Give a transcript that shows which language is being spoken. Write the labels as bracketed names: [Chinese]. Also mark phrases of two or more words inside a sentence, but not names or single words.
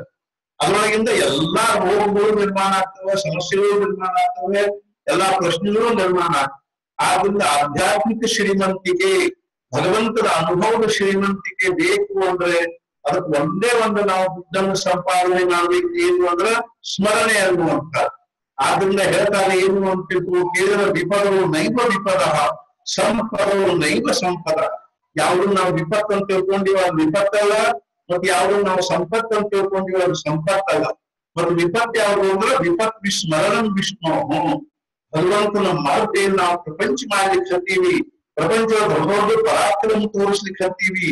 [Kannada] ಅದರೊಳಗಿಂದ ಎಲ್ಲಾ ರೋಗಗಳು ನಿರ್ಮಾಣ ಆಗ್ತವೆ, ಸಮಸ್ಯೆಗಳು ನಿರ್ಮಾಣ ಆಗ್ತವೆ, ಎಲ್ಲಾ ಪ್ರಶ್ನೆಗಳು ನಿರ್ಮಾಣ ಆಗ್ತವೆ. ಆದ್ರಿಂದ ಆಧ್ಯಾತ್ಮಿಕ ಶ್ರೀಮಂತಿಕೆ, ಭಗವಂತನ ಅನುಭವದ ಶ್ರೀಮಂತಿಕೆ ಬೇಕು ಅಂದ್ರೆ ಅದಕ್ಕೆ ಒಂದೇ ಒಂದು ನಾವು ದುಡ್ಡನ್ನು ಸಂಪಾದನೆ ಮಾಡ್ಬೇಕು. ಏನು ಅಂದ್ರೆ ಸ್ಮರಣೆ ಅನ್ನುವಂತ. ಆದ್ರಿಂದ ಹೇಳ್ತಾರೆ ಏನು ಅಂತಿತ್ತು, ಕೇವಲ [Sanskrit] ವಿಪದವು ನೈವ ವಿಪದ, ಸಂಪದವು ನೈವ ಸಂಪದ. [Kannada] ಯಾವ್ದು ನಾವು ವಿಪತ್ತು ಅಂತ ತಿಳ್ಕೊಂಡಿವ ಅದು ವಿಪತ್ತಲ್ಲ, ಮತ್ತೆ ಯಾವ್ದು ನಾವು ಸಂಪತ್ತು ಅಂತ ತಿಳ್ಕೊಂಡಿವ ಅದು ಸಂಪತ್ತಲ್ಲ. ಮತ್ತು ವಿಪತ್ತು ಯಾವುದು ಅಂದ್ರೆ [Sanskrit] ವಿಪತ್ ವಿಸ್ಮರಣ ವಿಷ್ಣು. [Kannada] ಭಗವಂತನ ಮಾರ್ಗದಲ್ಲಿ ನಾವು ಪ್ರಪಂಚ ಮಾಡ್ಲಿಕ್ಕೆ ಹತ್ತೀವಿ, ಪ್ರಪಂಚದ ದೊಡ್ಡ ಪರಾಕ್ರಮ ತೋರಿಸ್ಲಿಕ್ಕೆ ಹತ್ತೀವಿ.